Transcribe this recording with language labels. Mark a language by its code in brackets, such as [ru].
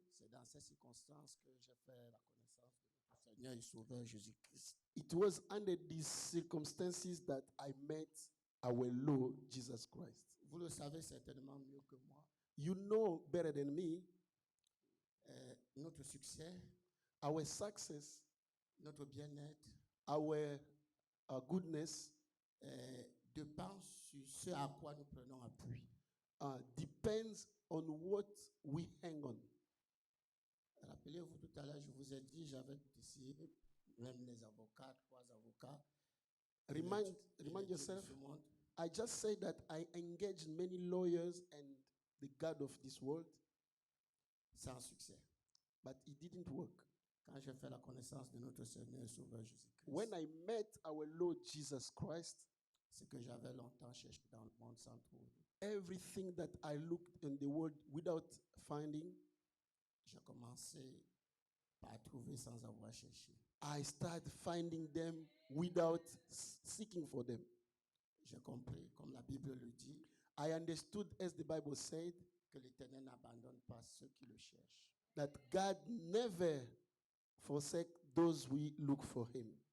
[fr] c'est dans ces circonstances que j'ai fait la connaissance de notre Seigneur et Sauveur Jésus-Christ. [en] it was under these circumstances that I met our Lord Jesus Christ. [fr] Vous le savez certainement mieux que moi. [en] You know better than me, [fr] Notre succès, [en] our success, [fr] notre bien-être [en] our goodness [fr] dépend sur ce à quoi nous prenons appui. [en] depends on what we hang on. [fr] Rappelez-vous, tout à l'heure, je vous ai dit, j'avais essayé, même les avocats, 3 avocats. [en] Remind [fr] et les dieux de [en] yourself, [fr] ce monde. [en] I just say that I engaged many lawyers and the God of this world, [fr] Sans succès. [en] but it didn't work. [fr] Quand j'ai fait la connaissance de notre Seigneur et Sauveur Jésus-Christ, [en] When I met our Lord Jesus Christ, [fr] ce que j'avais longtemps cherché dans le monde sans trouver, [en] everything that I looked in the world without finding, [fr] j'ai commencé par trouver sans avoir cherché. [en] I started finding them without seeking for them. [fr] J'ai compris, comme la Bible le dit, [en] I understood, as the Bible said, [fr] que l'Éternel n'abandonne pas ceux qui le cherchent. [en] that God never forsake those who look for him.